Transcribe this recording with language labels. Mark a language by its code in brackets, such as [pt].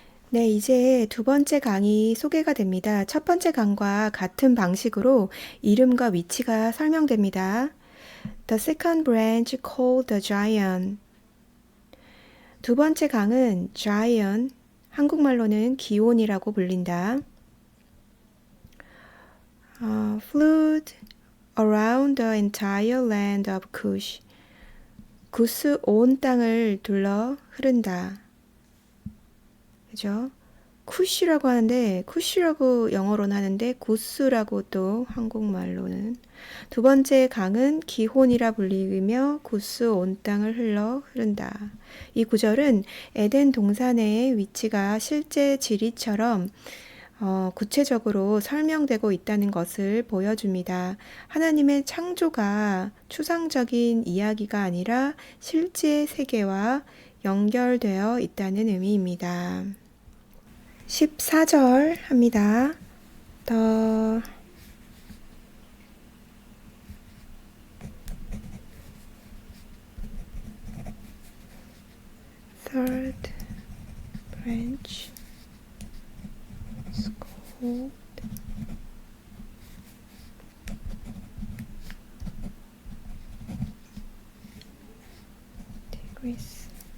[ko] 네, 이제 두 번째 강이 소개가 됩니다. 첫 번째 강과 같은 방식으로 이름과 위치가 설명됩니다. [en] The second branch called the giant. [ko] 두 번째 강은 giant, 한국말로는 기온이라고 불린다. [en] Flowed around the entire land of Cush. [ko] 구스 온 땅을 둘러 흐른다. 그죠? 쿠시라고 하는데 쿠시라고 영어로는 하는데 구스라고 또 한국말로는 두 번째 강은 기혼이라 불리며 구스 온 땅을 흘러 흐른다. 이 구절은 에덴 동산의 위치가 실제 지리처럼 구체적으로 설명되고 있다는 것을 보여줍니다. 하나님의 창조가 추상적인 이야기가 아니라 실제 세계와 연결되어 있다는 의미입니다. 14절 합니다. [en] The third branch is called Tigris.